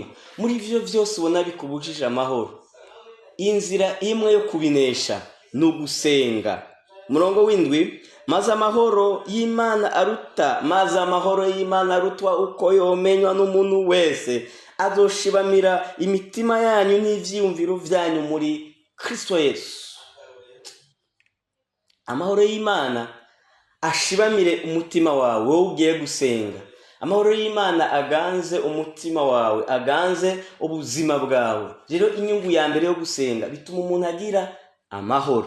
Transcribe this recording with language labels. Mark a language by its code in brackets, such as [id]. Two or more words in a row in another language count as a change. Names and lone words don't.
[rn] muri ivyo byose ubona bikubujije amahoro, inzira imwe yo kubinesha ni ugusenga. murongo w'indwi, maze amahoro y'Imana arutwa uko yomenywa n'umuntu wese, azoshibamira imitima yanyu n'ivyiyumviro vyanyu muri Kristo Yesu. amahoro y'Imana ashibamire umutima wawe wowe ugiye gusenga. amahoro y'Imana aganze umutima wawe, aganze ubuzima bwawe. rero inyungu ya mbere yo gusenga bituma umuntu agira amahoro.